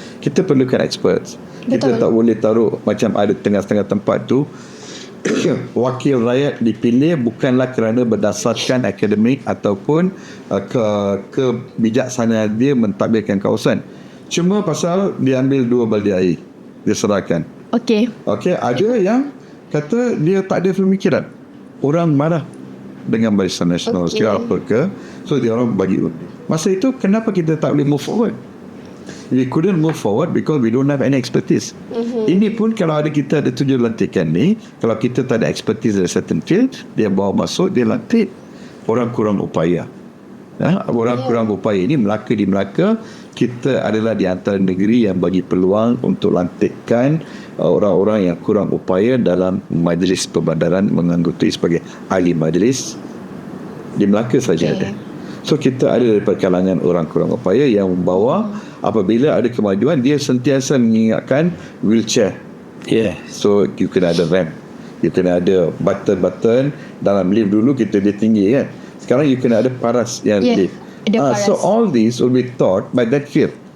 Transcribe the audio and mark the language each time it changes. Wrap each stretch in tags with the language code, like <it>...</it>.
<ms>Kita perlukan experts. Kita tak boleh taruh macam ada tengah-tengah tempat tu wakil rakyat dipilih bukanlah kerana berdasarkan akademik ataupun kebijaksanaan dia mentadbirkan kawasan, cuma pasal dia ambil 2 baldi air dia serahkan. Okey, ada yang kata dia tak ada pemikiran, orang marah dengan Barisan Nasional kira apa ke, so dia orang bagi. Masa itu kenapa kita tak boleh</ms> <en>move forward? We couldn't move forward because we don't have any expertise.</en> <ms>Ini pun kalau kita ada 7 lantikan ni, kalau kita tak ada expertise dari</ms> <en>certain field,</en> <ms>dia bawa masuk, dia lantik, orang kurang upaya. Orang kurang upaya ini di Melaka kita adalah di antara negeri yang bagi peluang untuk lantikkan orang-orang yang kurang upaya dalam majlis perbandaran menganggotai sebagai ahli majlis. Di Melaka saja ada. So kita ada daripada kalangan orang kurang upaya yang membawa apabila ada kemajuan dia sentiasa mengingatkan wheelchair. So you kena ada ramp, you kena ada button dalam lift. Dulu kita dia tinggi kan, sekarang you kena ada paras yang lift.</ms> <en>So all these will be taught by that field.</en>